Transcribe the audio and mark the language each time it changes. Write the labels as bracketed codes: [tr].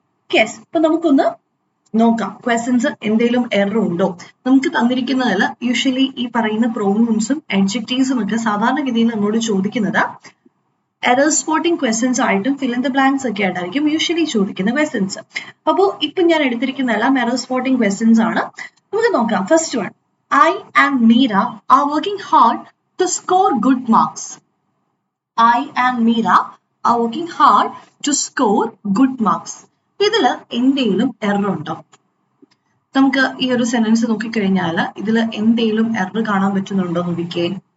[ml] Yes, അപ്പൊ നമുക്കൊന്ന് നോക്കാം ക്വസ്റ്റ്യൻസ് എന്തെങ്കിലും എറർ ഉണ്ടോ. നമുക്ക് തന്നിരിക്കുന്നതിൽ യൂഷ്വലി ഈ പറയുന്ന പ്രോനൗൺസും അഡ്ജക്റ്റീവ്സും ഒക്കെ സാധാരണഗതിയിൽ നമ്മോട് ചോദിക്കുന്നത് എറർ സ്പോട്ടിംഗ് ക്വസ്റ്റ്യൻസ് ആയിട്ടും ഫിൽ ഇൻ ദ ബ്ലാങ്ക്സ് ഒക്കെ ആയിട്ടായിരിക്കും യൂഷ്വലി ചോദിക്കുന്ന ക്വസ്റ്റ്യൻസ്. അപ്പോൾ ഇപ്പൊ ഞാൻ എടുത്തിരിക്കുന്ന എല്ലാം എറർ സ്പോട്ടിംഗ് ക്വസ്റ്റ്യൻസ് ആണ്. നമുക്ക് നോക്കാം. [en] First one, I and Meera are working hard to score good marks. I and Meera are working hard to score good marks. [ml] ഇതിൽ എന്തെങ്കിലും എറർ ഉണ്ടോ? നമുക്ക് ഈ ഒരു സെന്റൻസ് നോക്കിക്കഴിഞ്ഞാൽ ഇതിൽ എന്തെങ്കിലും എറർ കാണാൻ പറ്റുന്നുണ്ടോ നോക്കിക്കേ.